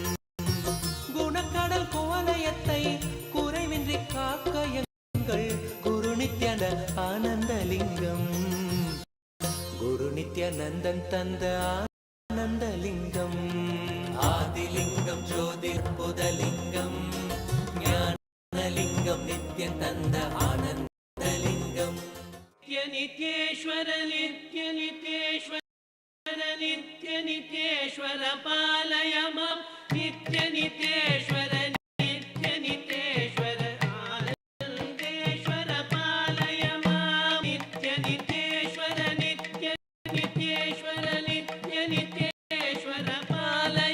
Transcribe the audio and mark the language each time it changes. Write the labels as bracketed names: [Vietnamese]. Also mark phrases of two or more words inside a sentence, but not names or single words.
[Tamil] குணக்கடல் குவலயத்தை குறைவின்றி காக்க எங்கள் குரு நித்யானந்த ஆனந்தலிங்கம் குரு நித்யானந்தன் தந்த ஆனந்தலிங்கம் ஆதிலிங்கம் ஜோதி புதலிங்கம் ஞானலிங்கம் நித்யன் தந்த ஆனந்தலிங்கம் [Sanskrit] नित्यनित्येश्वर नित्यनित्येश्वर नित्यनित्येश्वर पालय मां नित्यनित्येश्वर नित्यनित्येश्वर आनन्देश्वर पालय मां नित्यनित्येश्वर नित्यनित्येश्वर नित्यनित्येश्वर पालय